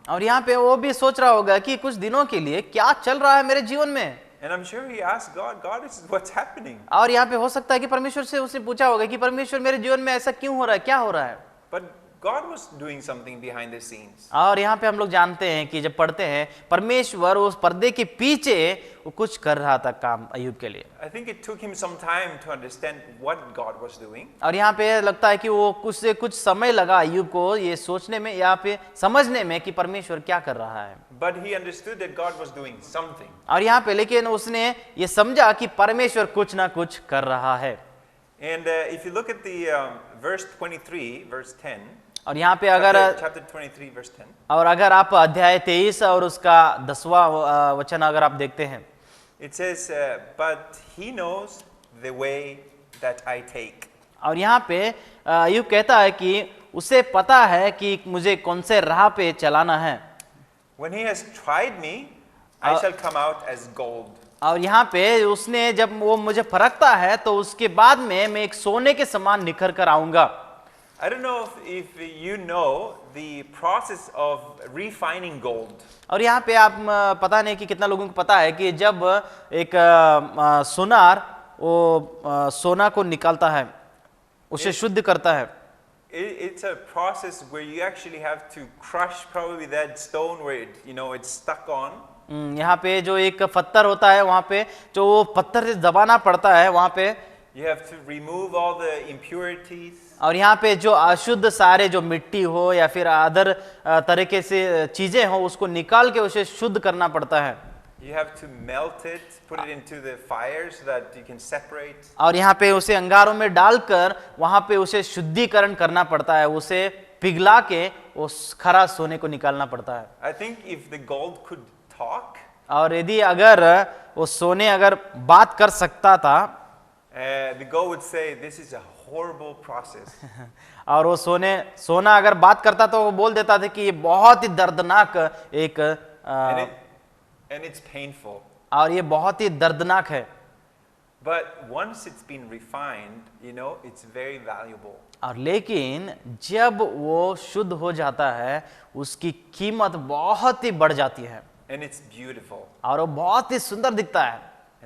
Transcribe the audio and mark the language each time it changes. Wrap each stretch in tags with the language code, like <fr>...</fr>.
<hi>और यहाँ पे वो भी सोच रहा होगा कि कुछ दिनों के लिए क्या चल रहा है मेरे जीवन में।</hi> <en>And I'm sure he asked God, this is what's happening.</en> <hi>और यहाँ पे हो सकता है कि परमेश्वर से उसने पूछा होगा कि परमेश्वर मेरे जीवन में ऐसा क्यों हो रहा है, क्या हो रहा है।</hi> <en>But God was doing something behind the scenes.</en> <hi>और यहाँ पे हम लोग जानते हैं कि जब पढ़ते हैं परमेश्वर उस पर्दे के पीछे वो कुछ कर रहा था काम अय्यूब के लिए।</hi> <en>I think it took him some time to understand what God was doing.</en> <hi>और यहाँ पे लगता है कि वो कुछ समय लगा अय्यूब को ये सोचने में या फिर समझने में कि परमेश्वर क्या कर रहा है।</hi> <en>But he understood that God was doing something.</en> <hi>और यहाँ पे लेकिन उसने ये समझा कि परमेश्वर कुछ ना कुछ कर रहा है।</hi> <en>And if you look at the verse 23, verse 10.</en> <hi>और यहाँ पे अगर</hi> <en>chapter 23 verse 10.</en> <hi>और अगर आप अध्याय 23 और उसका 10वां वचन अगर आप देखते हैं,</hi> <en>It says, but he knows the way that I take.</en> <hi>और यहाँ पे अय्यूब कहता है कि उसे पता है कि मुझे कौन से राह पे चलाना है।</hi> <en>When he has tried me, I shall come out as gold.</en> <hi>और यहाँ पे उसने जब वो मुझे परखता है तो उसके बाद में मैं एक सोने के समान निखर कर आऊंगा।</hi> <en>I don't know if you know the process of refining gold.</en> <hi>और यहाँ पे आप पता नहीं कि कितना लोगों को पता है कि जब एक सुनार वो सोना को निकालता है, उसे शुद्ध करता है।</hi> <en>It's a process where you actually have to crush probably that stone where it's stuck on.</en> <hi>यहाँ पे जो एक पत्थर होता है वहाँ पे जो वो पत्थर से दबाना पड़ता है वहाँ पे।</hi> <en>You have to remove all the impurities.</en> <hi>और यहाँ पे जो अशुद्ध सारे जो मिट्टी हो या फिर अदर तरीके से चीजें हो उसको निकाल के उसे शुद्ध करना पड़ता है।</hi> <en>You have to melt it, put it into the fire so that you can separate.</en> <hi>और यहाँ पे उसे अंगारों में डालकर वहां पे उसे शुद्धिकरण करना पड़ता है, उसे पिघला के उस खरा सोने को निकालना पड़ता है।</hi> <en>I think if the gold could talk,</en> <hi>और यदि अगर वो सोने अगर बात कर सकता था</hi> <en>the gold would say, "This is a horrible process."</en> <hi>और वो सोना अगर बात करता तो वो बोल देता था कि ये बहुत ही दर्दनाक एक</hi> <en>And it's painful.</en> <hi>और ये बहुत ही दर्दनाक है।</hi> <en>But once it's been refined, you know, it's very valuable.</en> <hi>और लेकिन जब वो शुद्ध हो जाता है उसकी कीमत बहुत ही बढ़ जाती है</hi> <en>And it's beautiful.</en> <hi>और वो बहुत ही सुंदर दिखता है।</hi>